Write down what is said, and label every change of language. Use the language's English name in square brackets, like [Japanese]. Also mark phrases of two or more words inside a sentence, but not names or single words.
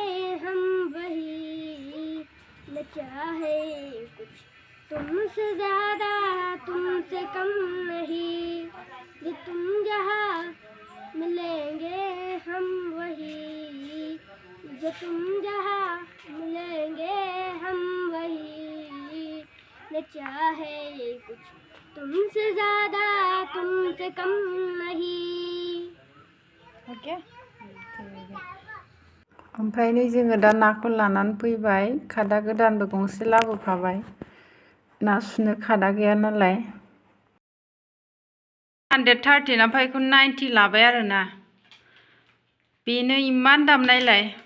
[Hindi] हम वही न चाहे कुछ तुमसे ज़्यादा तुमसे कम नहीं जो तुम जहाँ मिलेंगे हम वही जो तुम जहाँ मिलेंगे हम वही न चाहे कुछ तुमसे ज़्यादा तुमसे कम नहीं ओके [Bodo] ओमफ्राय नै जोङो दा नाखौ लानानै फैबाय खादा गोदानबो गंसे लाबोफाबाय ना सुनो खादा गैया नालाय 130 ओमफ्राय बेखौ 90 लाबाय आरोना बेनो इमान दाम नायलाय